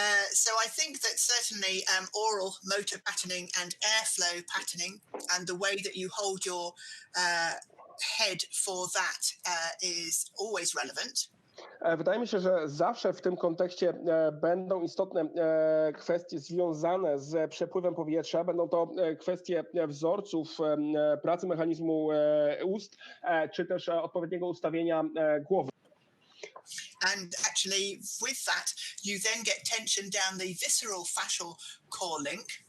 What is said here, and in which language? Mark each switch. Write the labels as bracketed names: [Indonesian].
[English] So I think that certainly oral motor patterning and airflow patterning, and the way that you hold your head for that is always relevant. [Polish] Wydaje mi się, że zawsze w tym kontekście będą istotne kwestie związane z przepływem powietrza. Będą to kwestie wzorców pracy mechanizmu ust, czy też odpowiedniego ustawienia głowy. [English] And actually with that, you then get tension down the visceral fascial core link.